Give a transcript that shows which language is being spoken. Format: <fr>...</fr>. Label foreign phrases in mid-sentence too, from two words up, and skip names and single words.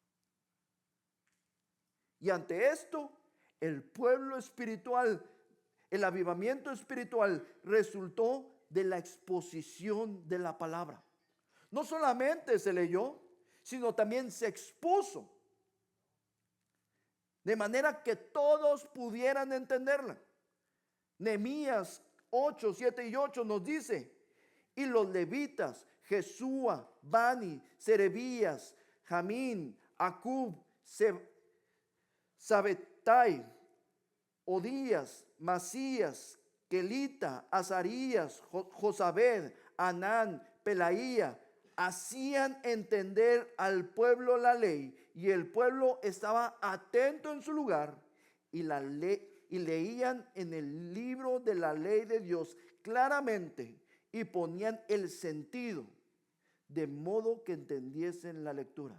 <es>Y ante esto, el pueblo espiritual, el avivamiento espiritual resultó de la exposición de la palabra. No solamente se leyó, sino también se expuso. de manera que todos pudieran entenderla. Nehemías 8, 7 y 8 nos dice: y los levitas, Jesúa, Bani, Serebías, Jamín, Acub, Sabetai, Odías, Masías, Kelita, Azarías, Josabed, Anán, Pelaía, hacían entender al pueblo la ley, y el pueblo estaba atento en su lugar, y leían en el libro de la ley de Dios claramente, y ponían el sentido, de modo que entendiesen la lectura.</es>